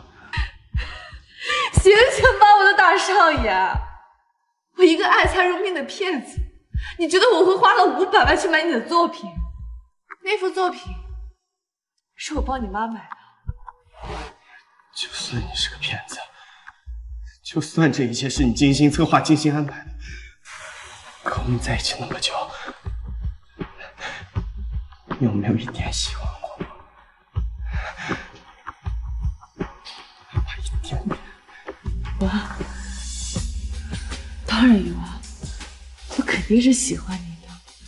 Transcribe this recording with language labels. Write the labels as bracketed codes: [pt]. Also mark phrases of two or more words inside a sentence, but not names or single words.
[zh] 醒醒吧，我的大少爺！我一個愛財如命的騙子，你覺得我會花了500萬去買你的作品？那幅作品是我幫你媽買的。就算你是個騙子，就算這一切是你精心策劃、精心安排的，可我們在一起那麼久，你有沒有一點喜歡過我？哪怕一點點。我當然有啊，我肯定是喜歡你的。